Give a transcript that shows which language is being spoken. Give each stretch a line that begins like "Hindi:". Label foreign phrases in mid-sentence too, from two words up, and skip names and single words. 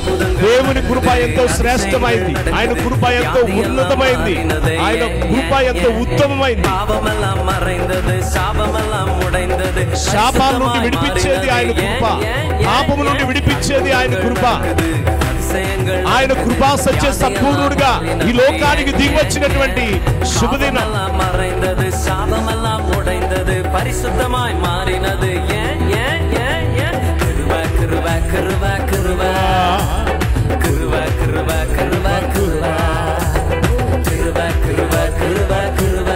Telugu: దేవుని కృప ఎంతో శ్రేష్టమైంది, ఆయన కృప ఎంతో ఉన్నతమైంది, ఆయన కృప ఎంతో ఉత్తమమైంది.
Tamil: பாவமெல்லாம் மறைந்தது, சாபமெல்லாம் உடைந்தது,
Telugu: శాపాల నుండి విడిపించేది ఆయన కృప, పాపము నుండి విడిపించేది ఆయన కృప. ఆయన కృపా సత్య సంపూర్ణుడిగా ఈ లోకానికి దిగివచ్చినటువంటి శుభదినం.
Tamil: மறைந்தது, சாபமெல்லாம் உடைந்தது, பரிசுத்தமாய் மாறினது. கிருபா கிருபா கிருபா கிருபா. கிருபா கிருபா கிருபா கிருபா. கிருபா கிருபா கிருபா கிருபா.